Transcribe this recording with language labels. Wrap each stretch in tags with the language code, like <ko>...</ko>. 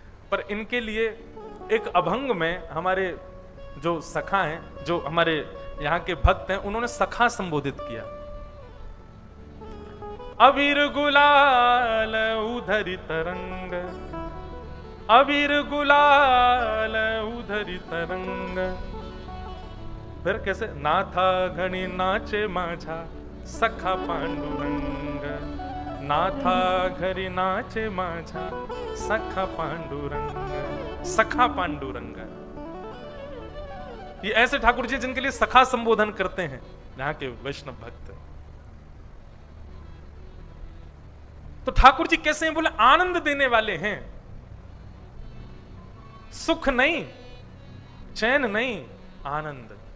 <hi>पर इनके लिए एक अभंग में हमारे जो सखा हैं, जो हमारे यहाँ के भक्त हैं, उन्होंने सखा संबोधित किया।</hi> <mr>अबीर गुलाल उधरी तरंग, अबीर गुलाल उधरी तरंग।</mr> <hi>फिर कैसे?</hi> <mr>नाथा घणी नाचे माझा सखा पांडुरंग, नाथा घरी नाचे माझा सखा पांडुरंग, सखा पांडुरंग।</mr> <hi>ये ऐसे ठाकुर जी जिनके लिए सखा संबोधन करते हैं यहाँ के वैष्णव भक्त। तो ठाकुर जी कैसे हैं? बोले आनंद देने वाले हैं, सुख नहीं, चैन नहीं, आनंद।</hi>